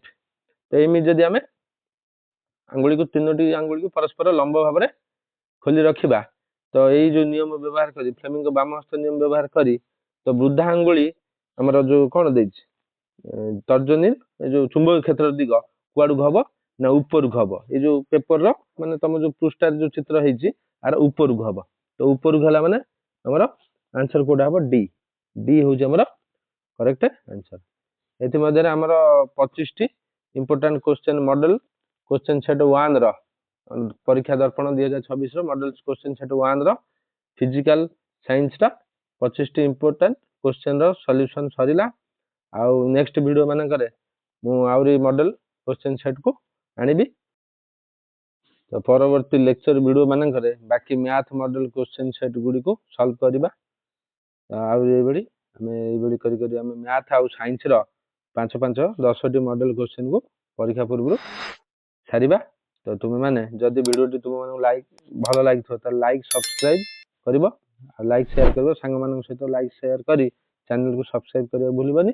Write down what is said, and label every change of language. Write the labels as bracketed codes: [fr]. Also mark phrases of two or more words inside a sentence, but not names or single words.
[or] ତ ଏମିତି ଯଦି ଆମେ ଆଙ୍ଗୁଳିକୁ ତିନୋଟି ଆଙ୍ଗୁଳିକୁ ପରସ୍ପର ଲମ୍ବ ଭାବରେ ଖୋଲି ରଖିବା, ତ ଏଇ ଯୋଉ ନିୟମ ବ୍ୟବହାର କରି, ଫ୍ଲେମିଙ୍କ ବାମ ହସ୍ତ ନିୟମ ବ୍ୟବହାର କରି, ତ ବୃଦ୍ଧା ଆଙ୍ଗୁଳି ଆମର ଯୋଉ କଣ ଦେଇଛି ତର୍ଜନୀ, ଏ ଯୋଉ ଚୁମ୍ବକୀୟ କ୍ଷେତ୍ରର ଦିଗ କୁଆଡକୁ ହବ ନା ଉପରକୁ ହବ। ଏଇ ଯୋଉ ପେପର ର ମାନେ ତମ ଯୋଉ ପୃଷ୍ଠାରେ ଯୋଉ ଚିତ୍ର ହେଇଛି ଆର ଉପରକୁ ହବ। ତ ଉପରକୁ ହେଲା ମାନେ ଆମର ଆନ୍ସର କୋଉଟା ହବ, ଡି। ଡି ହଉଛି ଆମର [en] correct answer. [or] ଏଥିମଧ୍ୟରେ ଆମର 25ଟି [en] important question model question set 1 [or] ର ପରୀକ୍ଷା ଦର୍ପଣ 2026 ର [en] model question set 1 [or] ର [en] physical science [or] ଟା 25ଟି [en] important question [or] ର ସଲ୍ୟୁସନ ସରିଲା। ଆଉ [en] next video [or] ମାନଙ୍କରେ ମୁଁ ଆହୁରି [en] model question set [or] କୁ ଆଣିବି। ତ ପରବର୍ତ୍ତୀ [en] lecture video [or] ମାନଙ୍କରେ ବାକି [en] math model question set [or] ଗୁଡିକୁ ସଲ୍ଭ କରିବା। ଆଉ ଏଇଭଳି କରି ଆମେ ମ୍ୟାଥ ଆଉ ସାଇନ୍ସ ର 5-10ଟି [en] model question [or] କୁ ପରୀକ୍ଷା ପୂର୍ବରୁ ସାରିବା। ତ ତୁମେ ମାନେ ଯଦି ଭିडिଓଟି ତୁମ ମାନଙ୍କୁ ଭଲ ଲାଗିଥିବ ତାହେଲେ [en] like subscribe [or] କରିବ, ଆଉ [en] like share [or] କରିବ, ସାଙ୍ଗମାନଙ୍କ ସହିତ [en] like share [or] କରି ଚ୍ୟାନେଲକୁ ସବସ୍କ୍ରାଇବ କରିବାକୁ ଭୁଲିବନି।